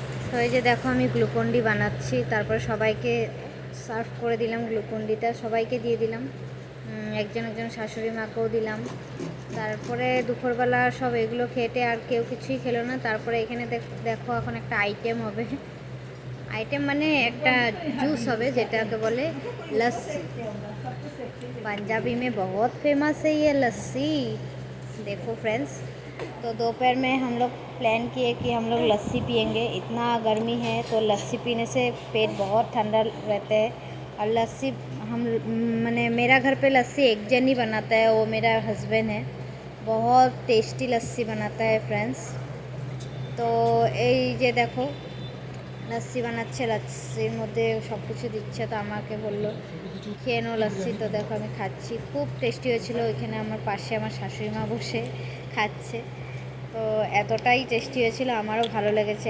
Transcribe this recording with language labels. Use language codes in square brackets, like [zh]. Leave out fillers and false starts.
[bn] তো এই যে দেখো আমি গ্লুকন-ডি বানাচ্ছি, তারপর সবাইকে সার্ভ করে দিলাম গ্লুকন-ডিটা, সবাইকে দিয়ে দিলাম, একজন একজন শাশুড়ি মাকেও দিলাম। তারপরে দুপুরবেলা সব এগুলো খেটে আর কেউ কিছুই খেলো না। তারপরে এখানে দেখো এখন একটা আইটেম হবে, আইটেম মানে একটা জুস হবে যেটাকে বলে लस्सी। [hi] पंजाबी में बहुत फेमस है ये लस्सी। देखो फ्रेंड्स, तो दोपहर में हम लोग प्लान किए कि हम लोग लस्सी पियेंगे। इतना गर्मी है तो लस्सी पीने से पेट बहुत ठंडा रहता है। और लस्सी हम मैंने मेरा घर पे लस्सी एक जन ही बनाता है, वो मेरा हस्बैंड है। बहुत टेस्टी लस्सी बनाता है फ्रेंड्स। [bn] तो এই যে দেখো লস্যি বানাচ্ছে, লস্যির মধ্যে সব কিছু দিচ্ছে। তো আমাকে বললো খেয়ে নো লস্যি। তো দেখো আমি খাচ্ছি, খুব টেস্টি হয়েছিল। ওইখানে আমার পাশে আমার শাশুড়ি মা বসে খাচ্ছে, তো এতটাই টেস্টি হয়েছিল, আমারও ভালো লেগেছে।